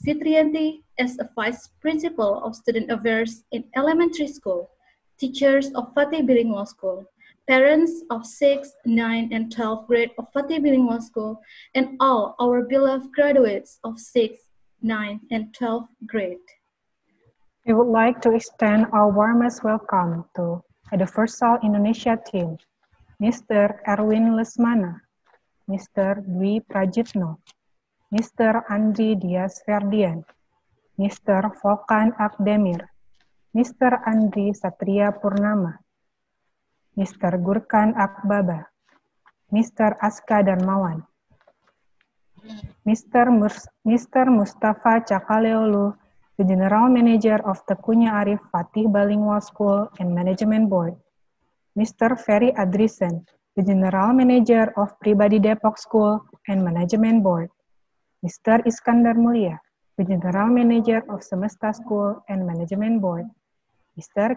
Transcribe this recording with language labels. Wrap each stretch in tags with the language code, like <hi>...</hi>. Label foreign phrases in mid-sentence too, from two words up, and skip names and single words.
<en>Fitrianti as a Vice Principal of Student Affairs in Elementary School, teachers of Fatih Bilingual School, parents of 6, 9, and 12th grade of Fatih Bilingual School, and all our beloved graduates of 6, 9, and 12th grade. We would like to extend our warmest welcome to Universal Indonesia team, Mr. Erwin Lesmana, Mr. Dwi Prajitno, Mr. Andri Dias Ferdian, Mr. Volkan Akdemir, Mr. Andri Satria Purnama, Mr. Gurkan Akbaba, Mr. Aska Darmawan, Mr. Mustafa Cakaleolu, the General Manager of Tekunya Arif Fatih Bilingual School and Management Board, Mr. Ferry Adrisen, the General Manager of Pribadi Depok School and Management Board, Mr. Iskandar Mulia, the General Manager of Semesta School and Management Board, Mr.</en>